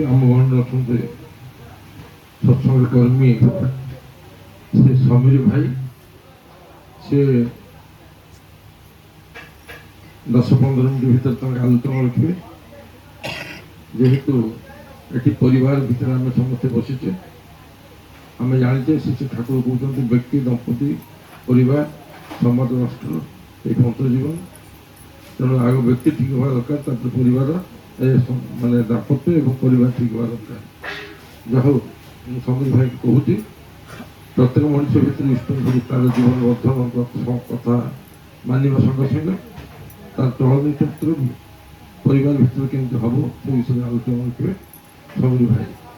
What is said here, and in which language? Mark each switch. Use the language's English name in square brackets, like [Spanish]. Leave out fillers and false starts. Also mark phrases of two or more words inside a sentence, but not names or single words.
[Odia] ଆମ ଗଣରେ ଅଛନ୍ତି ସତ୍ସଙ୍ଗ କର୍ମୀ ସେ ସମୀର ଭାଇ, ସେ 10-15 ମିନିଟ୍ ଭିତରେ ତାଙ୍କ ଆଲୋଚନା ରଖିବେ। ଯେହେତୁ ଏଠି ପରିବାର ଭିତରେ ଆମେ ସମସ୍ତେ ବସିଛେ, ଆମେ ଜାଣିଛେ ସେ ଠାକୁର କହୁଛନ୍ତି ବ୍ୟକ୍ତି, ଦମ୍ପତି, ପରିବାର, ସମାଜ, ରାଷ୍ଟ୍ର [Bangla] এই পন্থ জীবন। [Odia] ତେଣୁ ଆଗ ବ୍ୟକ୍ତି ଠିକ୍ ହେବା ଦରକାର, ତାପରେ ପରିବାର ମାନେ ଦାମ୍ପତ୍ୟ ଏବଂ ପରିବାର ଠିକ୍ ହେବା ଦରକାର। ଯାହା ହଉ ମୁଁ ସମୀର ଭାଇକି କହୁଛି, ପ୍ରତ୍ୟେକ ମଣିଷ ଭିତରେ ଇଷ୍ଟଙ୍କୁ ତାର ଜୀବନ ବର୍ଦ୍ଧନ କଥା ମାନିବା ସଙ୍ଗେ ସଙ୍ଗେ ତାର ଚଳନୀ କ୍ଷେତ୍ର ବି ପରିବାର ଭିତରେ କେମିତି ହେବ ସେ ବିଷୟରେ ଆଲୋଚନା କରିବେ ସମୀର ଭାଇ।